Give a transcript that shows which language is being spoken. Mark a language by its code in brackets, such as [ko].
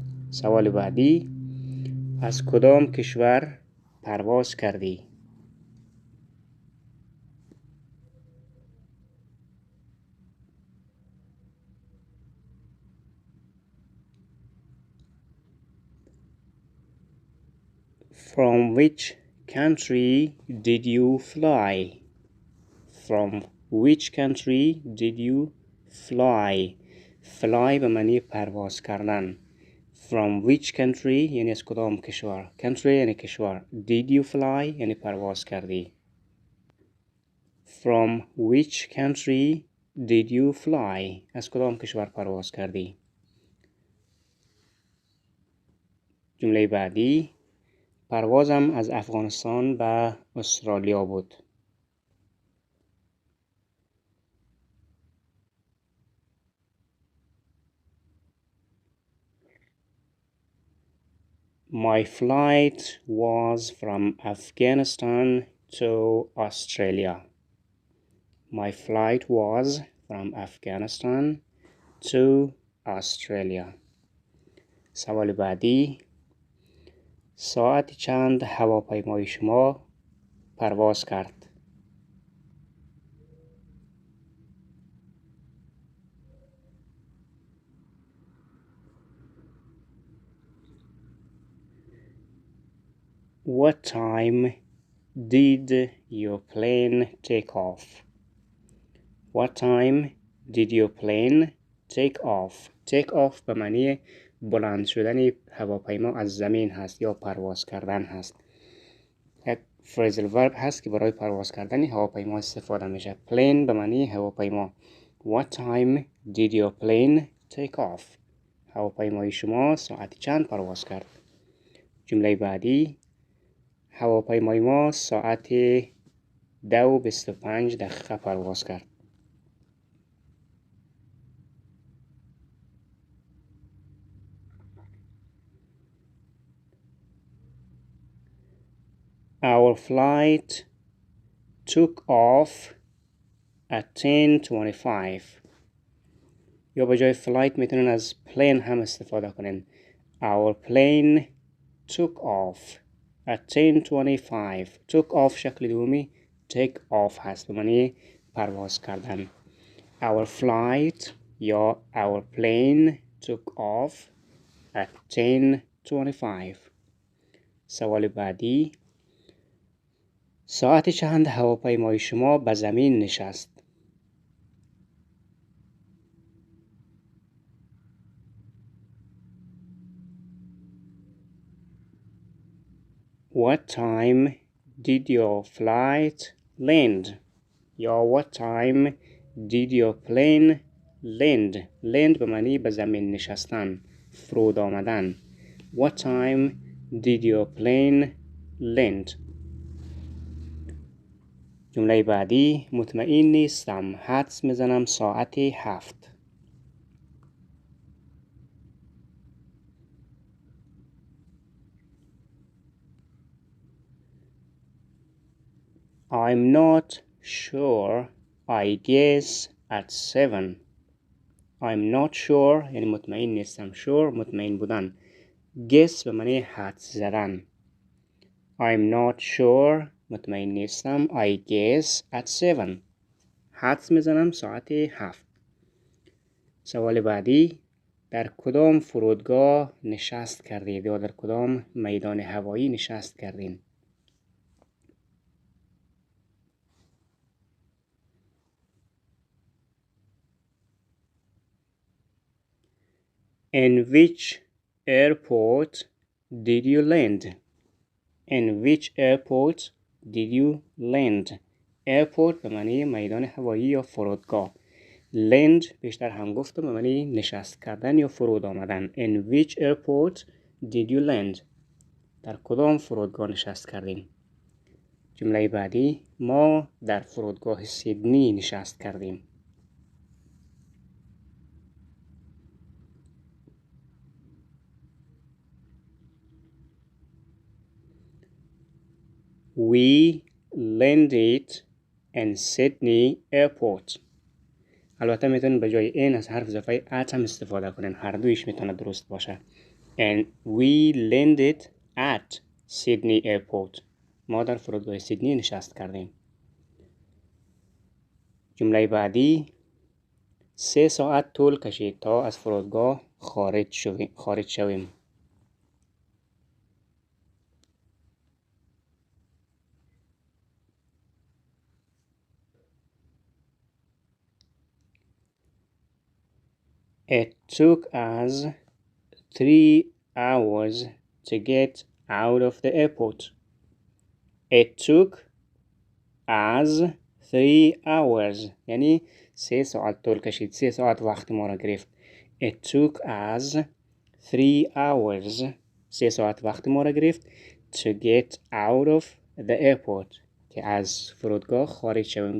[fa] سوال بعدی: از کدام کشور پرواز کردی؟ [en] From which country did you fly? From which country did you fly? [fa] Fly به معنی پرواز کردن. [en] From which country [fa] یعنی از کدام کشور. Country یعنی کشور. [en] Did you fly [fa] یعنی پرواز کردی. [en] From which country did you fly? [fa] از کدام کشور پرواز کردی؟ جمله بعدی: پروازم از افغانستان به استرالیا بود. [en] My flight was from Afghanistan to Australia. My flight was from Afghanistan to Australia. [fa] سوال بعدی: ساعت چند هواپیمای شما پرواز کرد؟ [en] What time did your plane take off? What time did your plane take off? [fa] Take off به معنی بلند شدن هواپیما از زمین هست یا پرواز کردن هست. phrasal verb هست که برای پرواز کردن هواپیما استفاده میشه. plane به معنی هواپیما. [en] What time did your plane take off? [fa] هواپیمای شما ساعت چند پرواز کرد؟ جمله بعدی، هواپیمای ما ساعت 2:25 پرواز کرد. [en] Our flight took off at 10:25. [fa] یا به جای flight میتونن از plane هم استفاده کنن. [en] Our plane took off at 10:25. [fa] took off شکل دومی take off هست به معنی پرواز کردن. [en] Our flight یا our plane took off at 10:25. [fa] سوال بعدی، ساعت چند هواپیمای شما به زمین نشست؟ [en] What time did your flight land? یا what time did your plane land? [fa] land به معنی به زمین نشستن، فرود آمدن. [en] What time did your plane land? [fa] جمله بعدی، مطمئن نیستم، حدس میزنم ساعت 7. [en] I'm not sure. I guess at 7. I'm not sure [fa] یعنی مطمئن نیستم. sure مطمئن بودن. guess به معنی حدس زدن. [en] I'm not sure [fa] مطمئن نیستم. [en] I guess at 7. [fa] حدس میزنم ساعت 7. سوال بعدی، در کدام فرودگاه نشست کردید یا در کدام میدان هوایی نشست کردین؟ [en] In which airport did you land? In which airport did you land? [fa] airport به معنی میدان هوایی یا فرودگاه. land بیشتر هم گفتم به معنی نشست کردن یا فرود آمدن. [en] In which airport did you land? [fa] در کدام فرودگاه نشست کردین؟ جمله بعدی، ما در فرودگاه سیدنی نشست کردیم. [en] We landed in Sydney airport. [fa] البته میتونن به جای این از حرف اضافه at هم استفاده کنن. هر دویش میتونه درست باشه. [en] And we landed at Sydney airport. [fa] ما در فرودگاه سیدنی نشست کردیم. جمله بعدی، 3 ساعت طول کشید تا از فرودگاه خارج شویم. [en] It took us 3 hours to get out of the airport. It took us 3 hours [fa] یعنی 3 ساعت طول کشید. 3 ساعت وقت ما را گرفت. [en] It took us 3 hours [fa] 3 ساعت وقت ما را گرفت [en] to get out of the airport [fa] که از فرودگاه خارج شویم.